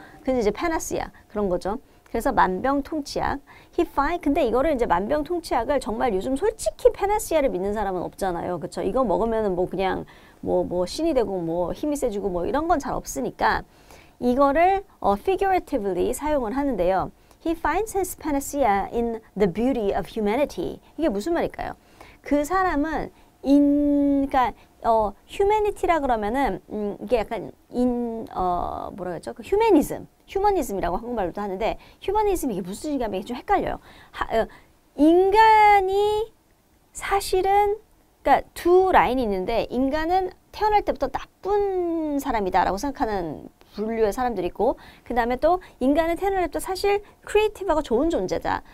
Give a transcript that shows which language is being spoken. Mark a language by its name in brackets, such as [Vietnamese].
[Korean] 근데 이제 페나시아 그런 거죠. 그래서 만병통치약. 근데 이거를 이제 만병통치약을 정말 요즘 솔직히 페나시아를 믿는 사람은 없잖아요. 그렇죠? 이거 먹으면은 그냥 신이 되고 힘이 세지고 이런 건 잘 없으니까 이거를 figuratively 사용을 하는데요. [English] He finds his panacea in the beauty of humanity. [Korean] 이게 무슨 말일까요? 그 사람은 그러니까 humanity라 그러면은 이게 약간 뭐라 그랬죠? 그 휴머니즘이라고 한국말로도 하는데 휴머니즘 이게 무슨 얘기냐면 이게 좀 헷갈려요. 인간이 사실은 그러니까 두 라인이 있는데 인간은 태어날 때부터 나쁜 사람이다라고 생각하는 분류의 사람들이 있고 그 다음에 또 인간은 태어날 때부터 사실 크리에이티브하고 좋은 존재다.